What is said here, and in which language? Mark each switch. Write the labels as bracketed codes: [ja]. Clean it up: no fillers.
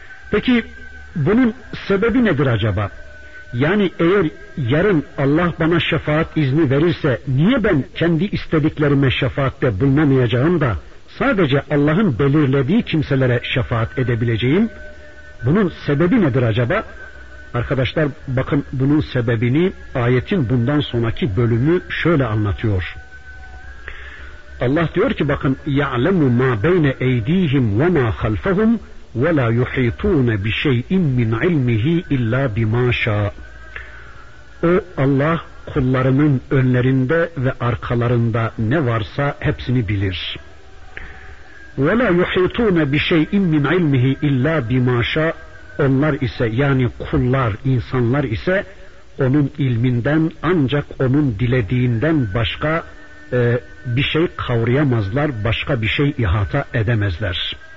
[tr] Peki bunun sebebi nedir acaba? Yani eğer yarın Allah bana şefaat izni verirse niye ben kendi istediklerime şefaatte bulunamayacağım da sadece Allah'ın belirlediği kimselere şefaat edebileceğim? Bunun sebebi nedir acaba? Arkadaşlar, bakın, bunun sebebini ayetin bundan sonraki bölümü şöyle anlatıyor. Allah diyor ki, bakın, [ar] يَعْلَمُ مَا بَيْنَ اَيْد۪يهِمْ وَمَا خَلْفَهُمْ وَلَا يُحِيطُونَ بِشَيْءٍ مِّنْ عِلْمِهِ اِلَّا بِمَا شَاءَ. [tr] O Allah, kullarının önlerinde ve arkalarında ne varsa hepsini bilir. [ar] وَلَا يُحِيطُونَ بِشَيْءٍ مِّنْ عِلْمِهِ اِلَّا بِمَا شَاءَ. [tr] Onlar ise, yani kullar, insanlar ise, onun ilminden ancak onun dilediğinden başka bir şey kavrayamazlar, başka bir şey ihata edemezler.